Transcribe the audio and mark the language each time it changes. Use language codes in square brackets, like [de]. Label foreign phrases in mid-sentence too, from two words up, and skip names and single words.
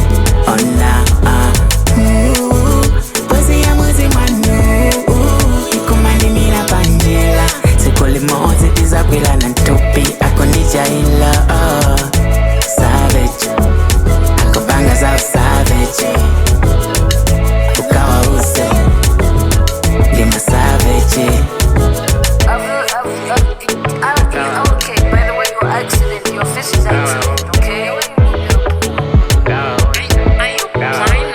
[ny] Pozi ya muzi manu ikumandimila panjila siku limozi tizakwila na ntupi akundijaila savage akupanga za savage ukawa use lima savage [en] Okay, by the way, your accident, your face is accident, okay? Are you blind?